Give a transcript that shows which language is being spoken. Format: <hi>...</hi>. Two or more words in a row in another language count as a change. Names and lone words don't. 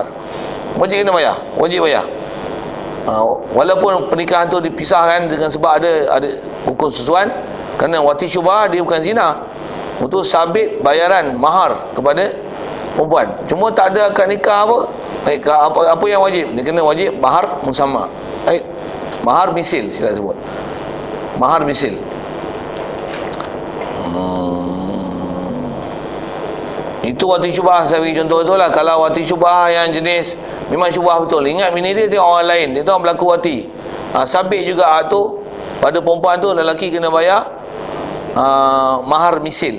<ms>Wajib kena bayar, wajib bayar. Walaupun pernikahan tu dipisahkan dengan sebab ada hukum susuan, kerana wati syubhah dia bukan zina, untuk sabit bayaran mahar kepada perempuan. Cuma tak ada akad nikah apa. Apa yang wajib? Dia kena wajib mahar musamma. Mahar misil sila sebut. Mahar misil. Itu wati syubhah. Saya bagi contoh tu lah. Kalau wati syubhah yang jenis memang syubhah betul, ingat bini dia tengok orang lain, dia tengok berlaku wati, sabit juga tu pada perempuan tu, lelaki kena bayar mahar misil.</ms>